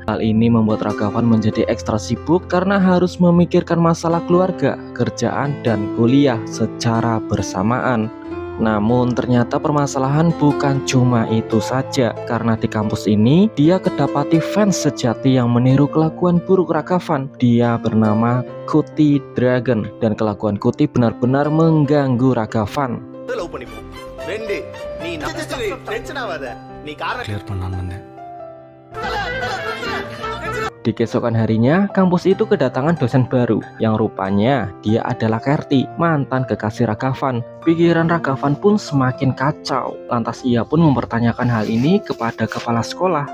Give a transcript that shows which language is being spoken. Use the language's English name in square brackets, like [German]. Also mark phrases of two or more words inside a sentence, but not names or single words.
[Indonesian] Hal ini membuat Ragavan menjadi ekstra sibuk karena harus memikirkan masalah keluarga, kerjaan, dan kuliah secara bersamaan. Namun ternyata permasalahan bukan cuma itu saja, karena di kampus ini dia kedapati fans sejati yang meniru kelakuan buruk Ragavan. Dia bernama Kuti Dragon dan kelakuan Kuti benar-benar mengganggu Ragavan. [Tamil] லவ் பண்ணிப்போம் ரெண்டு நீ டென்ஷன் ஆகாத நீ காரணம் கிளியர் பண்ணலான்னு வந்தேன். [Indonesian] Di keesokan harinya, kampus itu kedatangan dosen baru yang rupanya dia adalah Kerti, mantan kekasih Ragavan. Pikiran Ragavan pun semakin kacau. Lantas ia pun mempertanyakan hal ini kepada kepala sekolah.